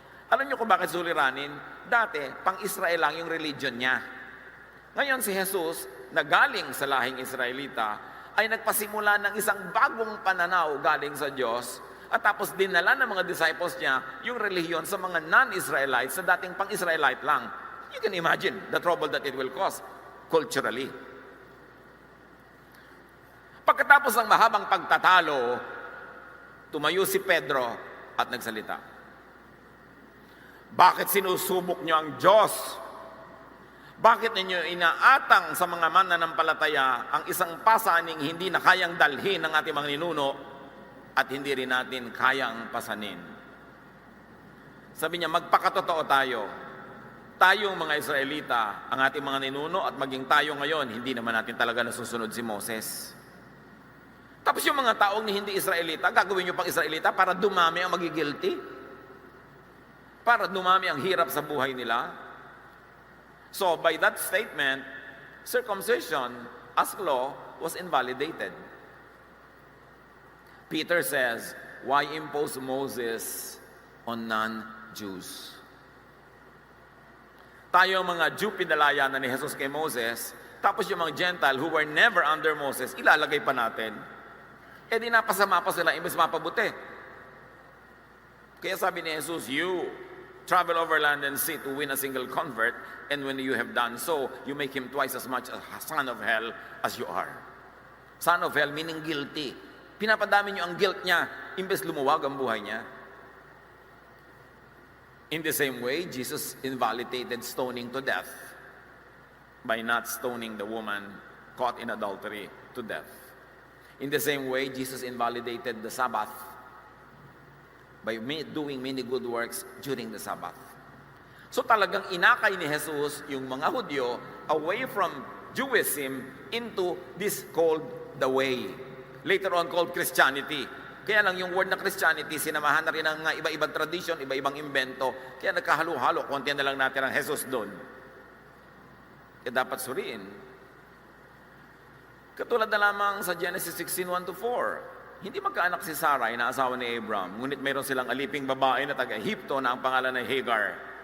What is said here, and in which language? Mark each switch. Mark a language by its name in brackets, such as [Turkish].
[Filipino] Alam niyo kung bakit suliranin? Dati, pang-Israel lang yung religion niya. Ngayon si Jesus, na galing sa lahing Israelita, ay nagpasimula ng isang bagong pananaw galing sa Diyos at tapos dinala ng mga disciples niya yung relihiyon sa mga non-Israelites na dating pang-Israelite lang. [English] You can imagine the trouble that it will cause culturally. [Filipino] Pagkatapos ng mahabang pagtatalo, tumayo si Pedro at nagsalita. Bakit sinusubok niyo ang Diyos? Bakit ninyo inaatang sa mga mananampalataya ang isang pasaning hindi na kayang dalhin ng ating mga ninuno at hindi rin natin kayang pasanin? Sabi niya, magpakatotoo tayo. Tayong mga Israelita, ang ating mga ninuno at maging tayo ngayon, hindi naman natin talaga nasusunod si Moses. Tapos yung mga taong hindi Israelita, gagawin nyo pang Israelita para dumami ang magigilty? Para dumami ang hirap sa buhay nila? [English] So, by that statement, circumcision as law was invalidated. Peter says, why impose Moses on non-Jews? [Filipino] Tayo mga Jew, pinalaya na ni Jesus kay Moses, tapos yung mga Gentile [English] who were never under Moses, [Filipino] ilalagay pa natin. Di napasama pa sila, imbes mapabuti. Kaya sabi ni Jesus, [English] you travel over land and sea to win a single convert, and when you have done so, you make him twice as much a son of hell as you are. Son of hell meaning guilty. [Filipino] Pinapadami niyo ang guilt niya, imbes lumuwag ang buhay niya. [English] In the same way, Jesus invalidated stoning to death by not stoning the woman caught in adultery to death. In the same way, Jesus invalidated the Sabbath by doing many good works during the Sabbath. [Filipino] So talagang inakay ni Jesus yung mga Hudyo [English] away from Jewism into this called the way. Later on called Christianity. [Filipino] Kaya lang yung word na Christianity, sinamahan na rin ng iba-ibang tradition, iba-ibang invento. Kaya nagkahalo-halo, konti na lang natin ang Jesus doon. Kaya dapat suriin. Katulad na lamang sa Genesis 16:1-4. Hindi magkaanak si Sarai na asawa ni Abram, ngunit mayroon silang aliping babae na taga-Ehipto na ang pangalan ay Hagar.